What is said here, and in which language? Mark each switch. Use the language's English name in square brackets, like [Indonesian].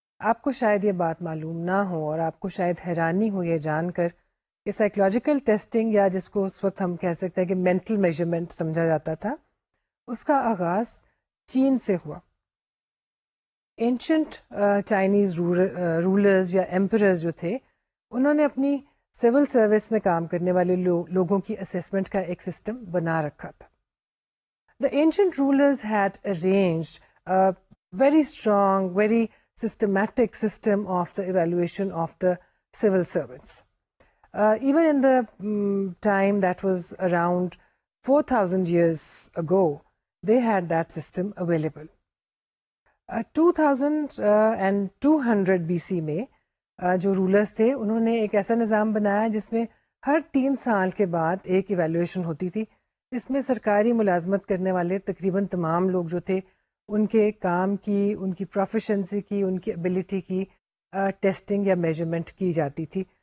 [Urdu] آپ کو شاید یہ بات معلوم نہ ہو اور آپ کو شاید حیرانی ہو یہ جان کر کہ سائیکولوجیکل ٹیسٹنگ یا جس کو اس وقت ہم کہہ سکتے ہیں کہ مینٹل میجرمنٹ سمجھا جاتا تھا، اس کا آغاز چین سے ہوا. اینشنٹ چائنیز رولرز یا ایمپررز جو تھے، انہوں نے اپنی سول سروس میں کام کرنے والے لوگوں کی اسیسمنٹ کا ایک سسٹم بنا رکھا تھا. [English] The ancient rulers had arranged a very strong, very systematic system of the evaluation of the civil servants. Even in the time that was around 4,000 years ago, they had that system available. [Urdu] 2200 BC میں جو rulers تھے انہوں نے ایک ایسا نظام بنایا جس میں ہر 3 سال کے بعد ایک ایویلویشن ہوتی تھی، جس میں سرکاری ملازمت کرنے والے تقریباً تمام لوگ جو تھے ان کے کام کی، ان کی پروفیشنسی کی، ان کی ایبلٹی کی ٹیسٹنگ یا میجرمنٹ کی جاتی تھی.